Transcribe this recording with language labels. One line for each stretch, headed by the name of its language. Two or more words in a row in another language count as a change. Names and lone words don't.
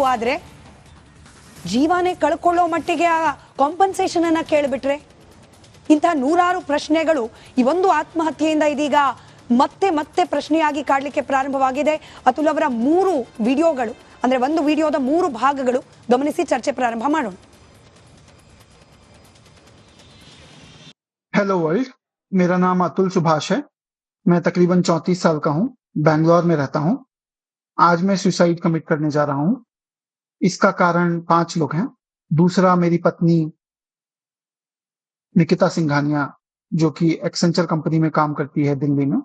Kannada: ಆದ್ರೆ ಜೀವನೇ ಕಳ್ಕೊಳ್ಳೋ ಮಟ್ಟಿಗೆ ಆ ಕಾಂಪನ್ಸೇಷನ್ ಅನ್ನ ಕೇಳಿಬಿಟ್ರೆ ಇಂಥ ನೂರಾರು ಪ್ರಶ್ನೆಗಳು ಈ ಒಂದು ಆತ್ಮಹತ್ಯೆಯಿಂದ ಇದೀಗ ಮತ್ತೆ ಮತ್ತೆ ಪ್ರಶ್ನೆಯಾಗಿ ಕಾಡ್ಲಿಕ್ಕೆ ಪ್ರಾರಂಭವಾಗಿದೆ. ಅತುಲ್ ಅವರ 3 ವಿಡಿಯೋಗಳು, ಅಂದ್ರೆ ಒಂದು ವಿಡಿಯೋದ 3 ಭಾಗಗಳು ಗಮನಿಸಿ ಚರ್ಚೆ ಪ್ರಾರಂಭ ಮಾಡೋಣ.
English: hello world,
Hindi: मेरा नाम अतुल सुभाष है। मैं तकरीबन 34 साल का हूँ, बैंगलोर में रहता हूँ। आज मैं
English: suicide commit
Hindi: करने जा रहा हूँ। इसका कारण 5 लोग हैं। दूसरा, मेरी पत्नी निकिता सिंघानिया, जो कि एक्सेंचर कंपनी में काम करती है दिल्ली में।